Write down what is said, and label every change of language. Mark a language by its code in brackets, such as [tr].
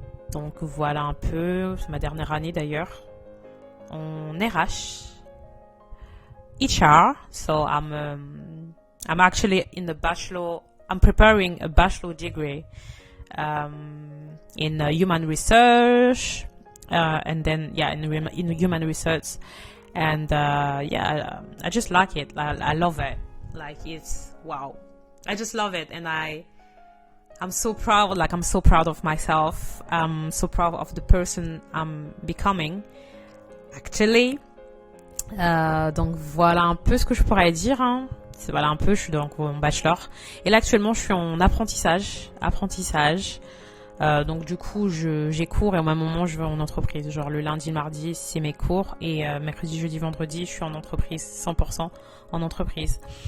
[fr] Donc voilà un peu, c'est ma dernière année d'ailleurs, en RH. [en] HR, so I'm actually in the bachelor, I'm preparing a bachelor degree in human research. And then in human research and I just like it. I love it. Like it's wow, I just love it and I'm so proud. Like I'm so proud of myself. I'm so proud of the person I'm becoming actually. [fr] Donc voilà un peu ce que je pourrais dire hein. Voilà un peu, je suis donc en bachelor et là actuellement je suis en apprentissage. Donc du coup j'ai cours et au même moment je vais en entreprise, genre le lundi, le mardi c'est mes cours et mercredi, jeudi, vendredi je suis en entreprise, 100% en entreprise.